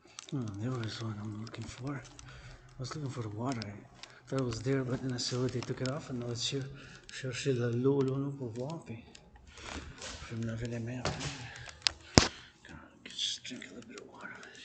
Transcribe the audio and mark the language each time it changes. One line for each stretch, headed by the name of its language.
English: There was one I'm looking for. I was looking for the water. I thought it was there, but then I saw it, they took it off, and now it's here.
French: Chercher l'eau là, pour voir, puis je vais me laver les mains après.
English: Just drink a little bit of water.